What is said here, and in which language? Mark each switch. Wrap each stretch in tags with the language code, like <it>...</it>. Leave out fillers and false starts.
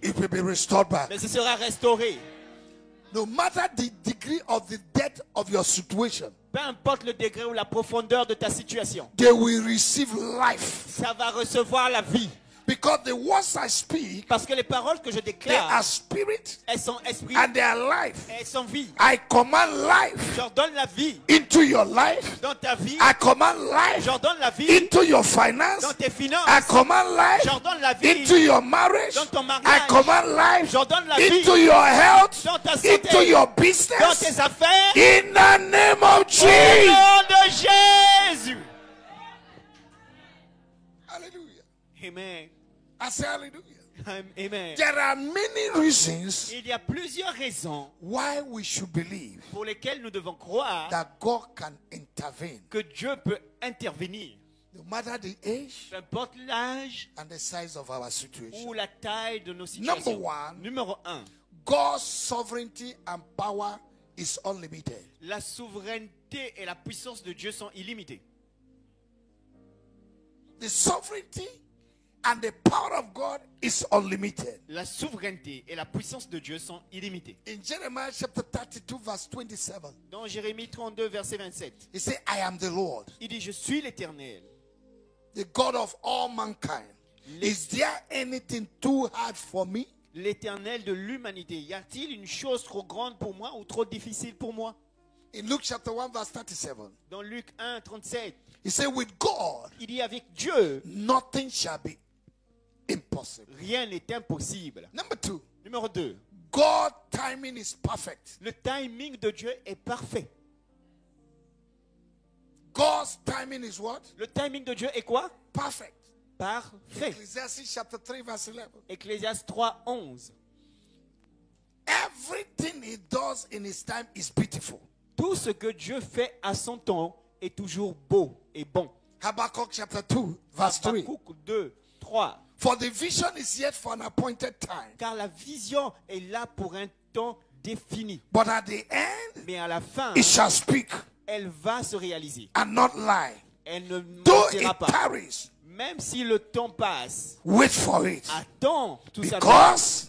<en>it will be restored back.</en> <fr>mais ce sera restauré.</fr> <en>No matter the degree of the depth of your situation,</en> <fr>Peu importe le degré ou la profondeur de ta situation,</fr> <en>they will receive life.</en> <fr>ça va recevoir la vie.</fr> <en>Because the words I speak,</en> <fr>Parce que les paroles que je</fr> <en>they</en> <fr>déclare,</fr> <en>are spirit</en> <fr>elles sont esprit</fr> <en>and they are life.</en> <fr>et elles sont vie.</fr> <en>I command life</en> <fr>J'ordonne la vie</fr> <en>into your life.</en> <fr>dans ta vie.</fr> <en>I command life</en> <fr>J'ordonne la vie</fr> <en>into your finance.</en> <fr>dans tes finances.</fr> <en>I command life</en> <fr>J'ordonne la vie</fr> <en>into your marriage.</en> <fr>dans ton</fr> <en>I</en> <fr>mariage.</fr> <en>command life</en> <fr>J'ordonne la vie</fr> <en>into your health,</en> <fr>dans ta santé,</fr> <en>into your</en> <fr>dans</fr> <en>business.</en> <fr>tes affaires.</fr> <en>In the name of</en> <fr>Au</fr> <en>Jesus.</en> <fr>nom de Jésus.</fr> <en>Hallelujah. Amen. I say hallelujah. Amen. There are many reasons</en> <fr>Il y a plusieurs raisons</fr> <en>why we should believe</en> <fr>pour lesquelles nous devons croire</fr> <en>that God can intervene.</en> <fr>que Dieu peut intervenir.</fr> <en>No matter the age</en> <fr>Peu importe l'âge</fr> <en>and the size of our situation.</en> <fr>ou la taille de nos situations.</fr> <en>Number one.</en> <fr>Numéro 1.</fr> <en>God's sovereignty and power is unlimited.</en> <fr>La souveraineté et la puissance de Dieu sont illimitées.</fr> <en>The sovereignty and the power of God is unlimited.</en> <fr>La souveraineté et la puissance de Dieu sont illimitées.</fr> <en>In Jeremiah chapter 32 verse 27,</en> <fr>Dans Jérémie 32, verset 27,</fr> <en>he said, I am the Lord,</en> <fr>il dit, je suis l'Éternel,</fr> <en>the God of all mankind. Is there anything too hard for me?</en> <fr>l'Éternel de l'humanité. Y a-t-il une chose trop grande pour moi ou trop difficile pour moi?</fr> <en>In Luke chapter 1 verse 37,</en> <fr>Dans Luc 1, 37,</fr> <en>he said, with God,</en> <fr>il dit, avec Dieu,</fr> <en>nothing shall be impossible.</en> <fr>rien n'est impossible.</fr> <en>Number two,</en> <fr>Numéro 2,</fr> <en>God's timing is perfect.</en> <fr>le timing de Dieu est parfait.</fr> <en>God's timing is what?</en> <fr>Le timing de Dieu est quoi?</fr> <en>Perfect.</en> <fr>Parfait.</fr> <en>Ecclesiastes chapter 3 verse 11.</en> <fr>Ecclésiaste 3, 11.</fr> <en>Everything he does in his time is beautiful.</en> <fr>Tout ce que Dieu fait à son temps est toujours beau et bon.</fr> <en>Habakkuk chapter 2 verse 3.</en> <fr>Habakkuk 2, 3.</fr> <en>For the vision is yet for an appointed time.</en> <fr>Car la vision est là pour un temps défini.</fr> <en>But at the end,</en> <fr>Mais à la fin,</fr> <en>it shall speak</en> <fr>elle va se réaliser.</fr> <en>and not lie.</en> <fr>Elle ne</fr> <en>Though</en> <fr>mentira</fr> <en>it</en> <fr>pas.</fr> <en>tarries,</en> <fr>Même si le temps passe,</fr> <en>wait for it.</en> <fr>attends tout ça.</fr> <en>Because</en>